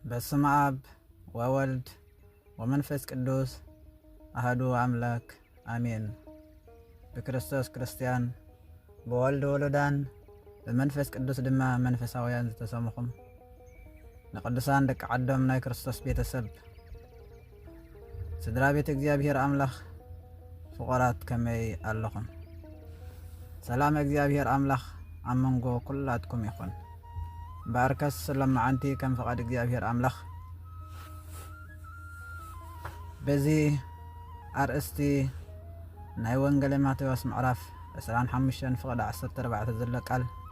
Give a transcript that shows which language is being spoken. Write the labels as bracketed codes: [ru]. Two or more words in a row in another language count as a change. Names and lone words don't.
[gez] በስመ አብ ወወልድ ወመንፈስ ቅዱስ አሐዱ አምላክ አሜን። [ti] በክርስቶስ ክርስቲያን በወልድ ወለዳን በመንፈስ ቅዱስ ድማ መንፈሳውያን ዝተሰምኹም ንቅዱሳን ደቂ ዓዶም ናይ ክርስቶስ ቤተሰብ ስድራ ቤት እግዚአብሔር አምላኽ ፍቁራት ከመይ ኣለኹም? ሰላም እግዚአብሔር አምላኽ ኣብ መንጎ ኩላትኩም ይኹን። ባርከስ ለማዓንቲ ከም ፈቃድ እግዚአብሔር አምላኽ በዚ አርእስቲ ናይ ወንጌል ማቴዎስ ምዕራፍ 25 ፍቅዲ 14 ዘሎ ቃል